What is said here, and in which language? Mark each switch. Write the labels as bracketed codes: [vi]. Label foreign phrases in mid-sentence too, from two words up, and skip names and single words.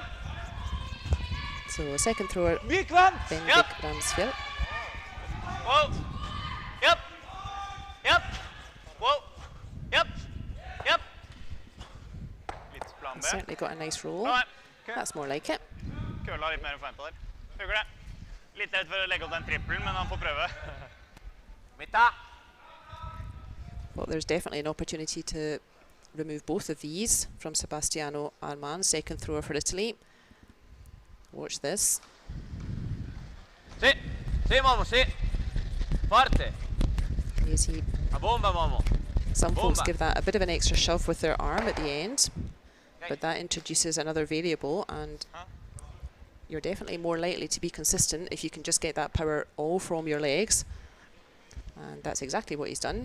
[en] So a second thrower, Bendik Ramsfjell. Whoa. Yep. Whoa. Yep. Certainly got a nice roll. That's more like it. [no] Køla litt mer å forvente der. Hugger det. Litt redd for å legge opp den trippelen, men han får prøve. [en] Well, there's definitely an opportunity to remove both of these from Sebastiano Arman, second thrower for Italy. Watch this. [it] Sì, Momo, sì. Forte. [en] You see, [it] A bomba, Momo. [en] some folks give that a bit of an extra shove with their arm at the end, but that introduces another variable, and you're definitely more likely to be consistent if you can just get that power all from your legs. And that's exactly what he's done.